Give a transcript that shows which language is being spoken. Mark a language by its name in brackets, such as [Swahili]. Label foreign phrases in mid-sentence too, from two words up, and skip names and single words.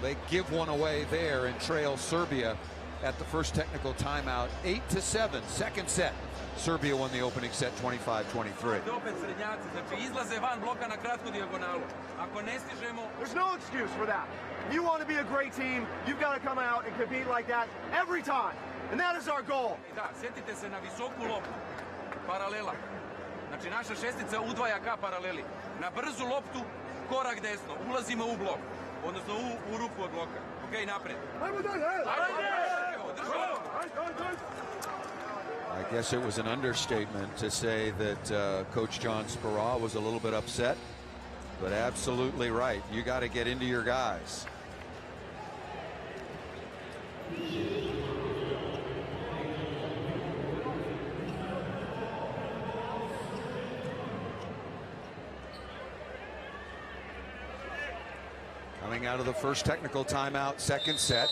[English] They give one away there and trail Serbia at the first technical timeout, 8-7, second set. Serbia won the opening set 25-23. There's no excuse for that. If you want to be a great team, you've got to come out and compete like that every time. And that is our goal. [Serbian] Da, sjetite se na visoku loptu, paralela. Znači naša šestica udvaja ka paraleli. Na brzu loptu, korak desno, ulazimo u blok, odnosno u ruku od bloka. Ok, napred. [English] I guess it was an understatement to say that Coach John Spera was a little bit upset, but absolutely right. You got to get into your guys. Coming out of the first technical timeout, second set.